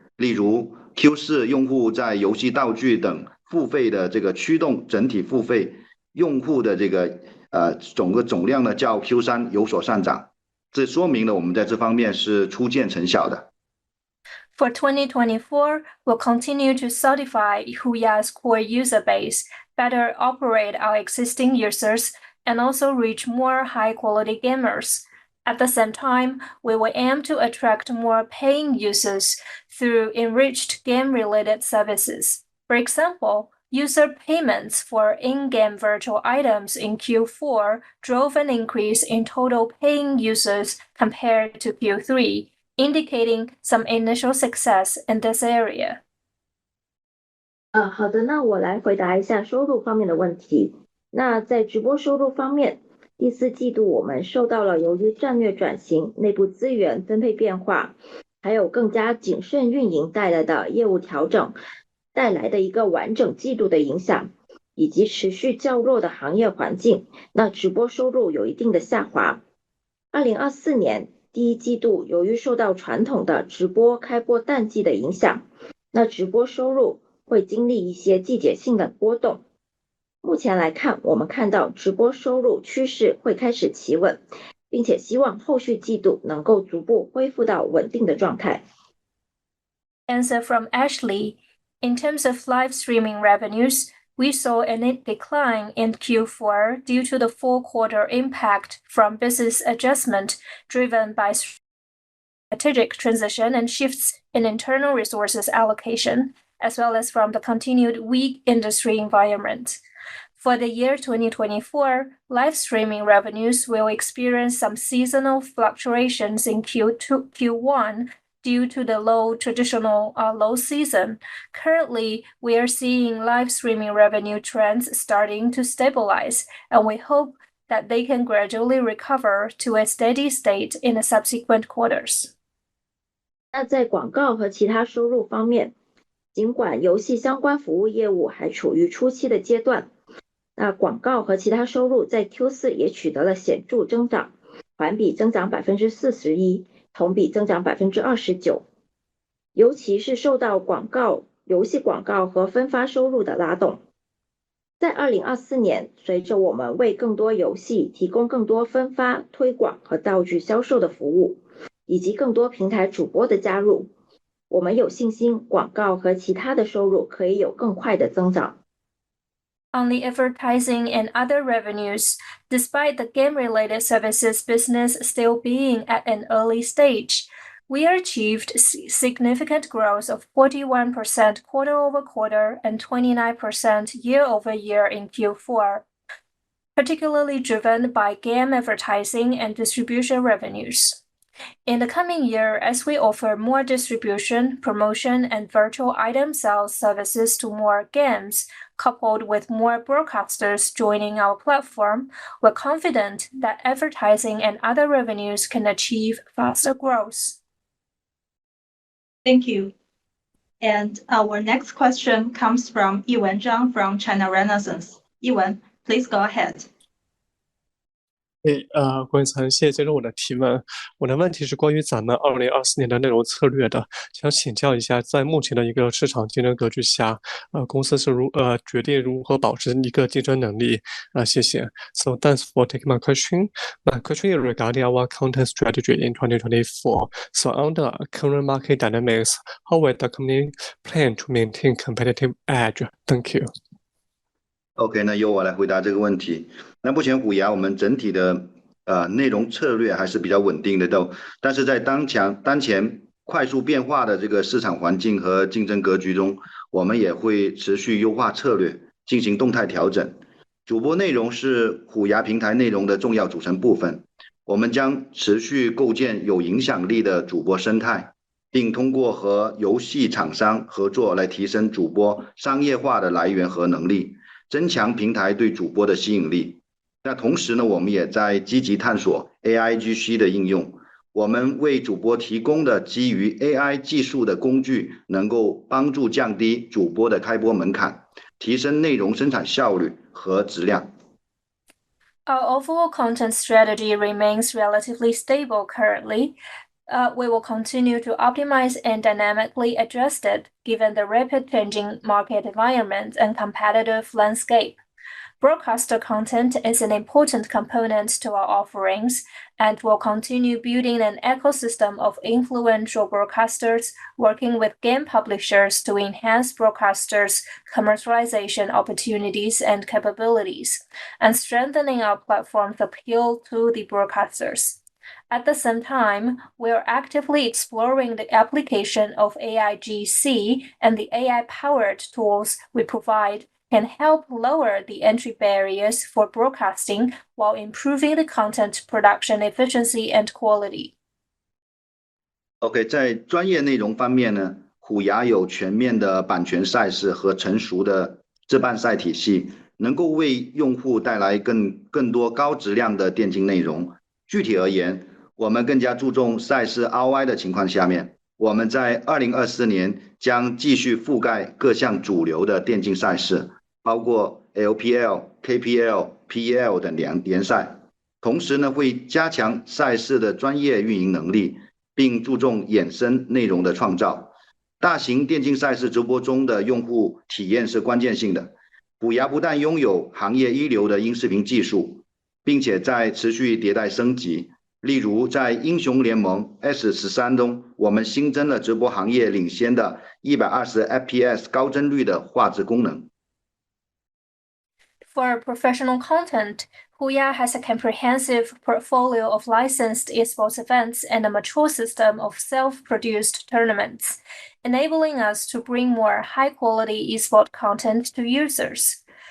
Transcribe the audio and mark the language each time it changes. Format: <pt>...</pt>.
<zh>例如 Q4 用户在游戏道具等付费的这个驱动整体付费用户的这个总量呢，较 Q3 有所上涨。这说明了我们在这方面是初见成效的。</zh> <en>For 2024, we'll continue to solidify HUYA's core user base, better operate our existing users, and also reach more high-quality gamers. At the same time, we will aim to attract more paying users through enriched game-related services. For example, user payments for in-game virtual items in Q4 drove an increase in total paying users compared to Q3, indicating some initial success in this area.</en> <zh>好的，那我来回答一下收入方面的问题。那在直播收入方面，第4季度我们受到了由于战略转型、内部资源分配变化，还有更加谨慎运营带来的业务调整带来的一个完整季度的影响，以及持续较弱的行业环境，那直播收入有一定的下滑。 2024年第1季度由于受到传统的直播开播淡季的影响，那直播收入会经历一些季节性的波动。目前来看，我们看到直播收入趋势会开始企稳，并且希望后续季度能够逐步恢复到稳定的状态。</zh> <en>Answer from Ashley. In terms of live streaming revenues, we saw a decline in Q4 due to the full quarter impact from business adjustment driven by strategic transition and shifts in internal resources allocation, as well as from the continued weak industry environment. For the year 2024, live streaming revenues will experience some seasonal fluctuations in Q1 due to the traditional low season. Currently, we are seeing live streaming revenue trends starting to stabilize, and we hope that they can gradually recover to a steady state in the subsequent quarters.</en> <zh>那在广告和其他收入方面，尽管游戏相关服务业务还处于初期的阶段，那广告和其他收入在 Q4 也取得了显著增长，环比增长 41%， 同比增长 29%， 尤其是受到游戏广告和分发收入的拉动。在2024年，随着我们为更多游戏提供更多分发、推广和道具销售的服务，以及更多平台主播的加入，我们有信心广告和其他的收入可以有更快的增长。</zh> <en>On the advertising and other revenues, despite the game-related services business still being at an early stage, we achieved significant growth of 41% quarter-over-quarter and 29% year-over-year in Q4, particularly driven by game advertising and distribution revenues. In the coming year, as we offer more distribution, promotion, and virtual item sales services to more games, coupled with more broadcasters joining our platform, we're confident that advertising and other revenues can achieve faster growth. Thank you. And our next question comes from Yiwen Zhang from China Renaissance. Yiwen, please go ahead.</en> <zh>关于谢谢接受我的提问。我的问题是关于咱们2024年的内容策略的，想请教一下，在目前的一个市场竞争格局下，公司是决定如何保持一个竞争能力？谢谢。</zh> <en>So thanks for taking my question. My question is regarding our content strategy in 2024. So under current market dynamics, how will the company plan to maintain competitive edge? Thank you.</en> <zh>OK， 那由我来回答这个问题。那目前虎牙我们整体的内容策略还是比较稳定的但是在当前快速变化的这个市场环境和竞争格局中，我们也会持续优化策略，进行动态调整。主播内容是虎牙平台内容的重要组成部分，我们将持续构建有影响力的主播生态，并通过和游戏厂商合作来提升主播商业化的来源和能力，增强平台对主播的吸引力。那同时呢，我们也在积极探索 AIGC 的应用，我们为主播提供的基于 AI 技术的工具，能够帮助降低主播的开播门槛，提升内容生产效率和质量。</zh> <en>Our overall content strategy remains relatively stable currently. We will continue to optimize and dynamically adjust it given the rapid changing market environment and competitive landscape. Broadcaster content is an important component to our offerings, and we'll continue building an ecosystem of influential broadcasters working with game publishers to enhance broadcasters' commercialization opportunities and capabilities, and strengthening our platform's appeal to the broadcasters. At the same time, we are actively exploring the application of AIGC, and the AI-powered tools we provide can help lower the entry barriers for broadcasting while improving the content production efficiency and quality.</en> <zh>OK， 在专业内容方面呢，虎牙有全面的版权赛事和成熟的自办赛体系，能够为用户带来更多高质量的电竞内容。具体而言，我们更加注重赛事 ROI 的情况下面，我们在2024年将继续覆盖各项主流的电竞赛事，包括 LPL、KPL、PEL 等联赛。同时呢，会加强赛事的专业运营能力，并注重衍生内容的创造。大型电竞赛事直播中的用户体验是关键性的。虎牙不但拥有行业一流的音视频技术，并且在持续迭代升级。例如，在英雄联盟 S13 中，我们新增了直播行业领先的120 FPS 高帧率的画质功能。</zh> <en>For professional content, HUYA has a comprehensive portfolio of licensed esports events and a mature system of self-produced tournaments, enabling us to bring more high-quality esports content to users.</en>